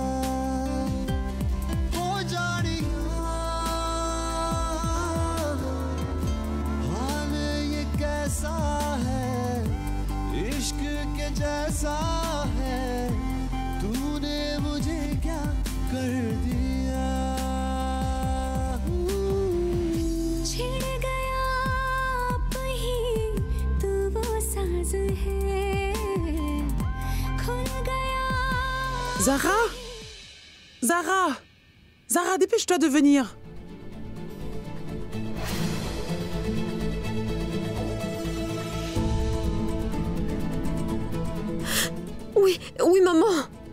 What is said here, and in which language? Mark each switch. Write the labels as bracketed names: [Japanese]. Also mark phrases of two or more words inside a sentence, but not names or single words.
[Hindi] जैसा है तूने मुझे क्या कर दिया छिड़ गया आप ही तू वो साज है खुल गया [French] Zara Zara Zara, dépêche-toi de venir. Oui, oui, maman.